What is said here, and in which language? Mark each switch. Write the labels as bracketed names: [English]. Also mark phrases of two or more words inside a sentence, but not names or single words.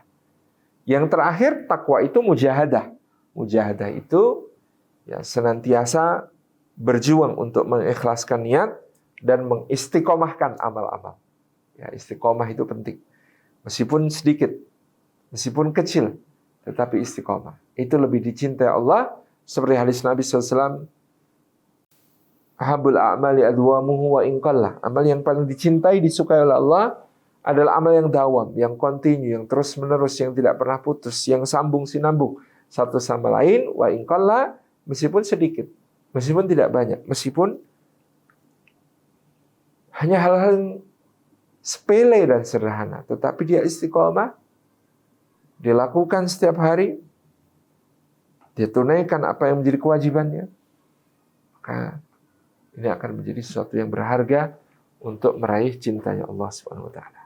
[Indonesian] Yang terakhir, takwa itu mujahadah. Mujahadah itu ya senantiasa berjuang untuk mengikhlaskan niat dan mengistiqomahkan amal-amal. Ya, istiqomah itu penting. Meskipun sedikit, meskipun kecil, tetapi istiqomah. Itu lebih dicintai Allah, seperti hadis Nabi SAW, [Arabic] أحب الأعمال أدومه وإن قل. [Indonesian] Amal yang paling dicintai, disukai oleh Allah adalah amal yang dawam, yang kontinu, yang terus-menerus, yang tidak pernah putus, yang sambung-sinambung satu sama lain, [Arabic] وإن قل, [Indonesian] meskipun sedikit, meskipun tidak banyak, meskipun hanya hal-hal yang sepele dan sederhana, tetapi dia istiqomah, dilakukan setiap hari, dia tunaikan apa yang menjadi kewajibannya, maka ini akan menjadi sesuatu yang berharga untuk meraih cintanya Allah [Arabic] سبحانه وتعالى.